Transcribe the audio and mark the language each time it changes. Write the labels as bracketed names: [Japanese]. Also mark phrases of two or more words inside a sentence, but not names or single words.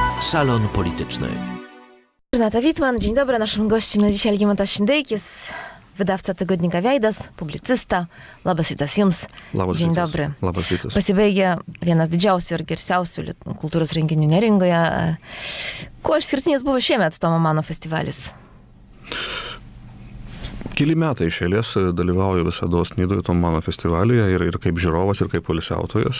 [Polish] Salon Polityczny. Renata Witman, dzień dobry. Naszym gościem na dzisiaj Algimantas Šindeikis, wydawca tygodnika Veidas, publicysta. [Lithuanian] Labas rytas jums. [Polish] Dzień dobry. [Lithuanian] Labas rytas. Pasibaigė vienas didžiausių ir garsiausių kultūros renginių Neringoje. Kuo išskirtinis buvo šiemet Tomo Mano festivalis? Keli metai iš eilės dalyvauju visados Nidoje Tomo Mano festivalyje ir kaip žiūrovas, ir kaip poilsiautojas.